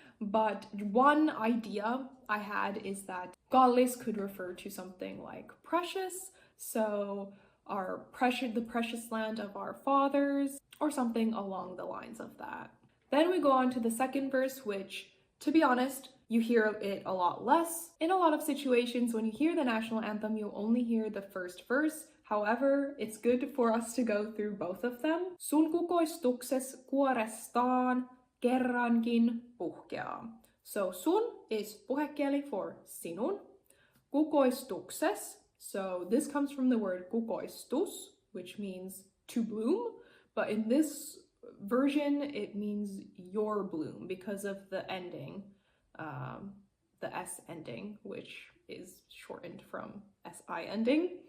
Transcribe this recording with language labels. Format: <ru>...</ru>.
<en>But one idea I had is that kallis could refer to something like precious, so the precious land of our fathers, or something along the lines of that. Then we go on to the second verse, which, to be honest, you hear it a lot less. In a lot of situations, when you hear the national anthem, you'll only hear the first verse. However, it's good for us to go through both of them.</en> <fi>Sun kukoistukses kuorestaan kerrankin puhkeaa.</fi> <en>So sun is puhekieli for sinun. Kukoistukses, so this comes from the word kukoistus, which means to bloom, but in this version it means your bloom because of the ending, the S ending, which is shortened from SI ending.</en>